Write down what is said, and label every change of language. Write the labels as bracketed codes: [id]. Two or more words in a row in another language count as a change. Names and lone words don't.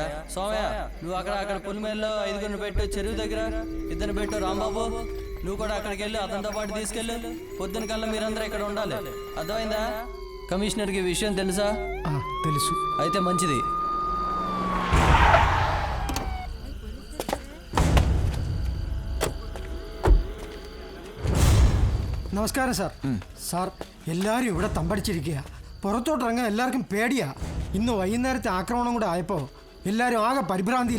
[te] సోమయ్య, నువ్వు అక్కడ పులిమేల్లో 5 పెట్టు, చెరువు దగ్గర 2 పెట్టు. రాంబాబు, నువ్వు కూడా అక్కడికి వెళ్ళి అతనితో పాటు తీసుకెళ్ళు. పొద్దున కల్లా మీరందరూ ఇక్కడ ఉండాలి. అర్థమైందా? కమిషనర్కి విషయం తెలుసా? తెలుసు. అయితే మంచిది. [ml] നമസ്കാരം സാർ. സാർ, എല്ലാവരും ഇവിടെ തമ്പടിച്ചിരിക്കുക. പുറത്തോട്ടിറങ്ങാൻ എല്ലാവർക്കും പേടിയാ. ഇന്ന് വൈകുന്നേരത്തെ ആക്രമണം കൂടെ ആയപ്പോൾ എല്ലാവരും ആകെ പരിഭ്രാന്തിയില്ല.